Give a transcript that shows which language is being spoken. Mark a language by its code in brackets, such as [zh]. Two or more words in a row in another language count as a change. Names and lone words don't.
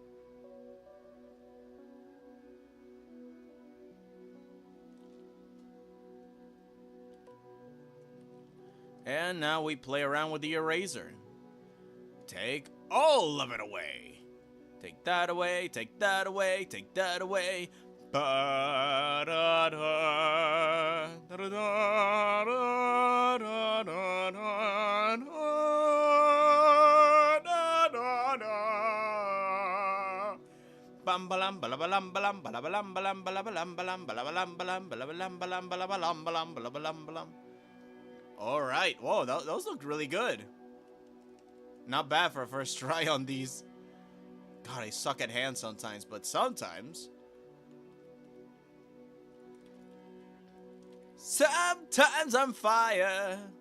[en] And now we play around with the eraser. Take all of it away. Take that away, take that away, take that away. Ba-da-da, bam balam balabalam balam balabalam balam balabalam balam balabalam balam balabalam balam balabalam balam balabalam balam. All right. Whoa, those look really good. Not bad for a first try on these. God, I suck at hands sometimes, but sometimes. Sometimes I'm fire.